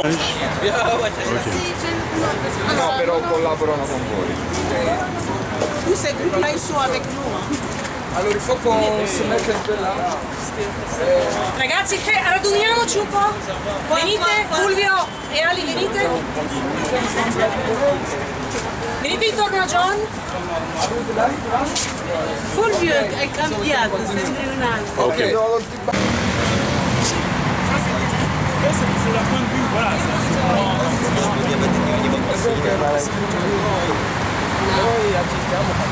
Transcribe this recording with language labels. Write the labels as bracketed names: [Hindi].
[Italian] No, però collaborano con voi. [French] Tous ces groupes-là, ils sont avec nous. Hein. Alors il faut qu'on se mette un peu là. [Italian] Ragazzi, raduniamoci un po'. Venite, Fulvio e Ali, venite. Venite intorno a John. Fulvio è cambiato, sembri un altro. Ok. [French] C'est la point de vue, voilà. [Italian] Noi accettiamo